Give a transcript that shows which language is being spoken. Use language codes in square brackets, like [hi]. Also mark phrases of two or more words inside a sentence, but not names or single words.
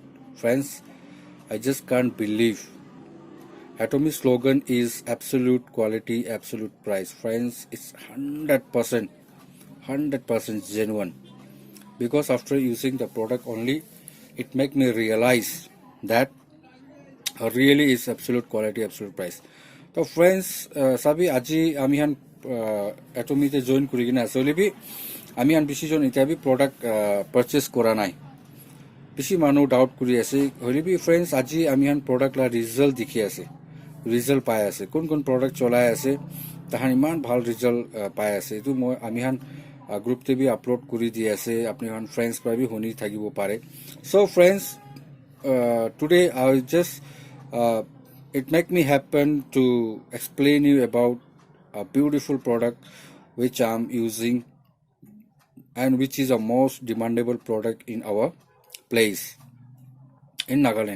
[en] Friends, I just can't believe. Atomy slogan is absolute quality, absolute price. Friends, it's 100%, 100% genuine. Because after using the product only, it make me realize that really is absolute quality, absolute price. So friends, [nag] sabi aji ami han Atomy te join kuri kina asole bi ami han bishi jon ita bi [en] product purchase [nag] kora nai. Bishi manu doubt kuri ase holi bi friends aji ami han product la result dikhi ase. Result pai ase. Kon product cholai ase tahan iman bhal result pai ase. Etu moi ami han group te bi upload kuri di ase apni han friends pa bi honi thakibo pare. [en] So friends, today I will just it make me happen to explain you about a beautiful product which I am using and which is a most demandable product in our place in Nagaland.